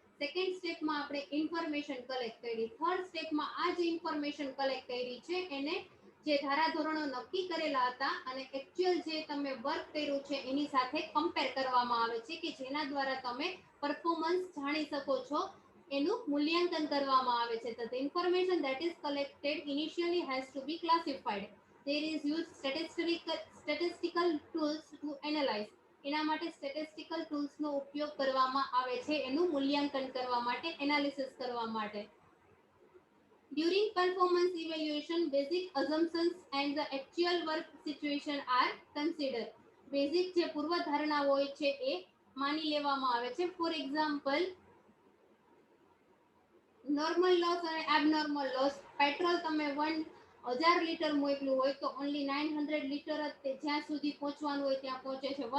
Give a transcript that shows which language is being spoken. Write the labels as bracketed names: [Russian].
[Gujarati] Second સ્ટેપમાં આપણે information collect કરી. થર્ડ સ્ટેપમાં આ જે ઇન્ફોર્મેશન કલેક્ટ કરી છે એને જે ધારાધોરણો નક્કી કરેલા હતા અને એક્ચ્યુઅલ જે તમે વર્ક કર્યું છે એની સાથે કમ્પેર કરવામાં આવે છે કે જેના દ્વારા તમે પરફોર્મન્સ જાણી શકો છો, એનું મૂલ્યાંકન કરવામાં આવે છે. [English] The information that is collected initially has to be classified. There is used statistical tools to analyze. [Gujarati] એના માટે સ્ટેટિસ્ટિકલ ટૂલ્સનો ઉપયોગ કરવામાં આવે છે એનું મૂલ્યાંકન કરવા માટે, એનાલિસિસ કરવા માટે. [English] During performance evaluation, basic assumptions and the actual work situation are considered. [Gujarati] Basic જે પૂર્વધારણા હોય છે એ માની લેવામાં આવે છે. ફોર એક્ઝામ્પલ, નોર્મલ લોસ અને એબનોર્મલ લોસ. પેટ્રોલ તમે 1000 લીટર મોકલ્યું હોય તો ઓનલી 900 લીટર જ તે જ્યાં સુધી પહોંચવાનું હોય ત્યાં પહોંચે છે.